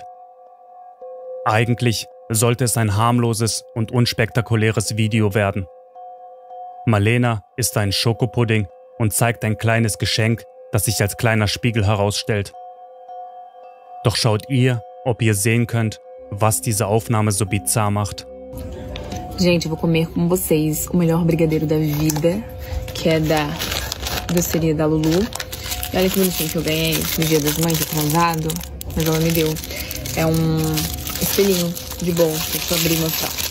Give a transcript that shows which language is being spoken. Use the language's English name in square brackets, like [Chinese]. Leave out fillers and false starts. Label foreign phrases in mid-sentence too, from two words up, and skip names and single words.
[German] Eigentlich sollte es ein harmloses und unspektakuläres Video werden. Marlena isst einen Schokopudding und zeigt ein kleines Geschenk, das sich als kleiner Spiegel herausstellt. Doch schaut ihr, ob ihr sehen könnt, was diese Aufnahme so bizarr macht. [Portuguese] Gente, eu vou comer com vocês o melhor brigadeiro da vida, que é da doceria da Lulu. E olha que bonitinho que eu ganhei no Dia das Mães, atrasado, mas ela me deu. É espelhinho de bolsa, deixa eu abrir e mostrar.